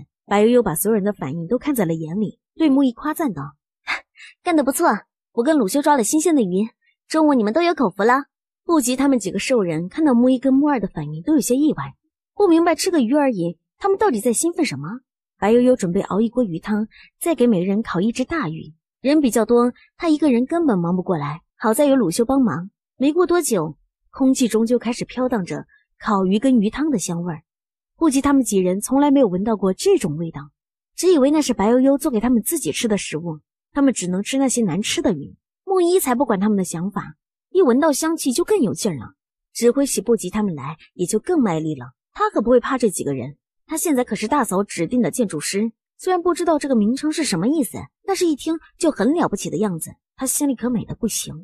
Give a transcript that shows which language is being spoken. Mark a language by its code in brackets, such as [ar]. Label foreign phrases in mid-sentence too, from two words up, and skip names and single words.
[zh] 白悠悠把所有人的反应都看在了眼裡，對木一誇讚道：幹得不錯，我跟魯修抓了新鮮的魚，中午你們都有口福了。不及他們幾個獸人看到木一跟木二的反應都有些意外，不明白吃個魚而已，他们到底在興奮什麼？白悠悠準備熬一鍋魚湯，再給每人烤一隻大魚。人比較多，他一個人根本忙不過來，好在有魯修幫忙。沒過多久，空氣中就開始飄蕩着烤魚跟魚湯的香味兒。不及他們幾人從來沒有聞到過這種味道，只以為那是白悠悠做給他們自己吃的食物，他們只能吃那些難吃的魚。木一才不管他們的想法，一聞到香氣就更有勁兒了。指揮使不及他們來，也就更賣力了。他可不會怕這幾個人，他現在可是大嫂指定的建築師，雖然不知道這個名稱是什麼意思，但是一聽就很了不起的樣子，他心裡可美得不行。